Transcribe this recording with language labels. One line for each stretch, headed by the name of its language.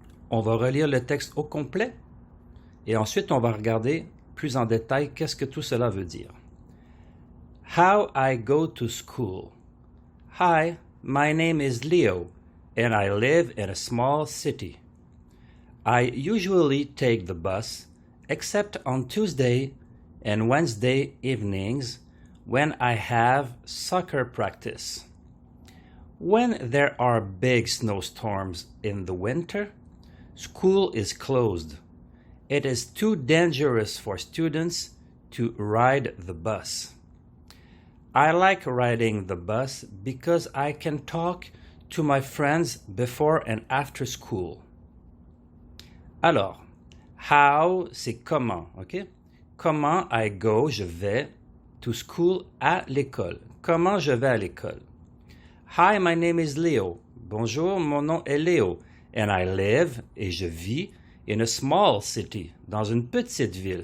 French: On va relire le texte au complet et ensuite on va regarder plus en détail qu'est-ce que tout cela veut dire.
English: How I go to school. Hi, my name is Leo and I live in a small city. I usually take the bus except on Tuesday and Wednesday evenings when I have soccer practice. When there are big snowstorms in the winter, school is closed. It is too dangerous for students to ride the bus. I like riding the bus because I can talk to my friends before and after school.
French: Alors,
English: how,
French: c'est comment, ok? Comment
English: I go,
French: je vais,
English: to school,
French: à l'école. Comment je vais à l'école?
English: Hi, my name is Leo.
French: Bonjour, mon nom est Léo.
English: And I live,
French: et je vis,
English: in a small city,
French: dans une petite ville.